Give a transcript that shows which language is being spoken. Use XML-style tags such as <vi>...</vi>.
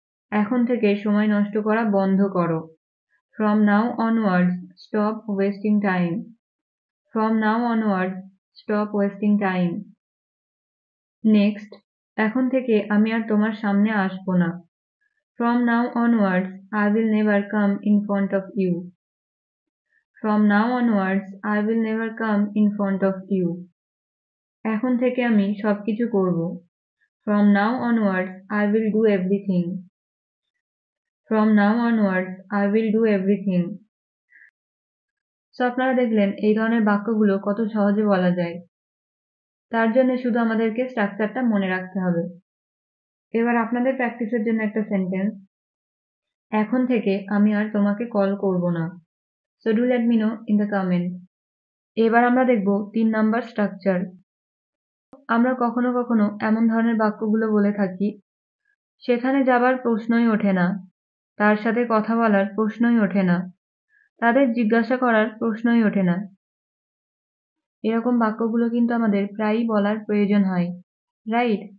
<bn>এখন থেকে সময় নষ্ট করা বন্ধ করো।</bn> <en>From now onwards stop wasting time. From now onwards stop wasting time.</en> <bn>Next, এখন থেকে আমি আর তোমার সামনে আসবো না।</bn> <en>From now onwards, I will never come in front of you. From now onwards, I will never come in front of you.</en> <bn>এখন থেকে আমি সবকিছু করব।</bn> <en>From now onwards, I will do everything. From now onwards, I will do everything.</en> <bn>So আপনারা দেখলেন এই ধরনের বাক্যগুলো কত সহজে বলা যায়। তার জন্য শুধু আমাদেরকে স্ট্রাকচারটা মনে রাখতে হবে। এবার আপনাদের প্র্যাকটিসের জন্য একটা সেন্টেন্স, এখন থেকে আমি আর তোমাকে কল করব না।</bn> <en>So do let me know in the comment.</en> <bn>এবার আমরা দেখব 3 নাম্বার স্ট্রাকচার। আমরা কখনো কখনো এমন ধরনের বাক্যগুলো বলে থাকি সেখানে যাবার প্রশ্নই ওঠে না, তার সাথে কথা বলার প্রশ্নই ওঠে না, তাদের জিজ্ঞাসা করার প্রশ্নই ওঠে না। এরকম বাক্যগুলো কিন্তু আমাদের প্রায়ই বলার প্রয়োজন হয়, রাইট?</bn>